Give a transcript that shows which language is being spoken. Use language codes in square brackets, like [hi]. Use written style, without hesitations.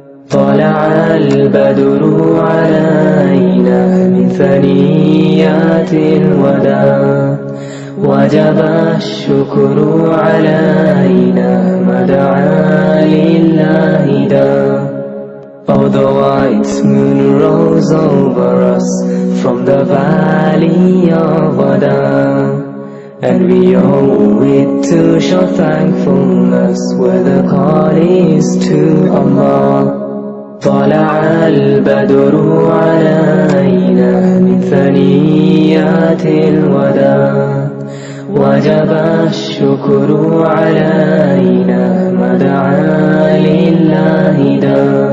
[ar] طلع البدر علينا من ثنيات الوداع وجب الشكر علينا ما دعا لله دا. [en] Oh, the white moon rose over us from the valley of Adnan, and we owe it to show thankfulness where the call is to Allah. [ar] طلع البدر علينا من ثنيات الوداع وجب الشكر علينا ما دعا لله دا.